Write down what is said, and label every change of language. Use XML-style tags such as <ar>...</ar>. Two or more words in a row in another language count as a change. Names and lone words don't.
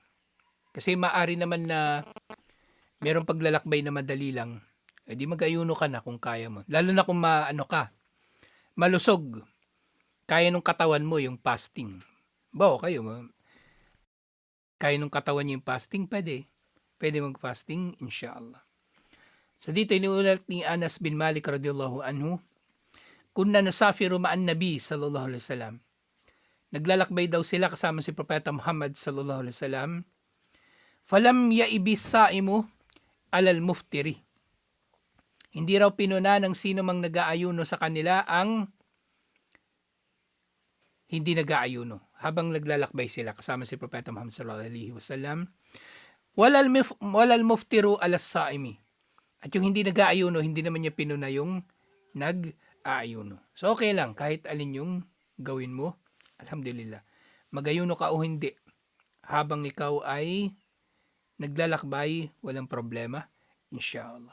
<tl>Kasi maari naman na merong paglalakbay na madali lang, di mag-ayuno ka na kung kaya mo. Lalo na kung malusog, kaya nung katawan mo yung fasting. Kaya nung katawan niyo yung fasting, pwede mag-fasting, inshallah. So dito, inuulat ni</tl> <ar>Anas bin Malik رضي الله عنه, كنا نسافر مع النبي صلى الله عليه وسلم.</ar> <tl>Naglalakbay daw sila kasama si Propeta Muhammad</tl> <ar>صلى الله عليه وسلم. فلم يعب الصائم على المفطر.</ar> <tl>Hindi raw pinuna ng sino mang nag-aayuno sa kanila ang hindi nag-aayuno habang naglalakbay sila kasama si Propeta Muhammad</tl> <ar>صلى الله عليه وسلم. ولا المفطر على الصائم.</ar> <tl>At yung hindi nag-aayuno, hindi naman niya pinuna yung nag-aayuno. So okay lang, kahit alin yung gawin mo, alhamdulillah. Mag-ayuno ka o hindi, habang ikaw ay naglalakbay, walang problema, inshallah.</tl>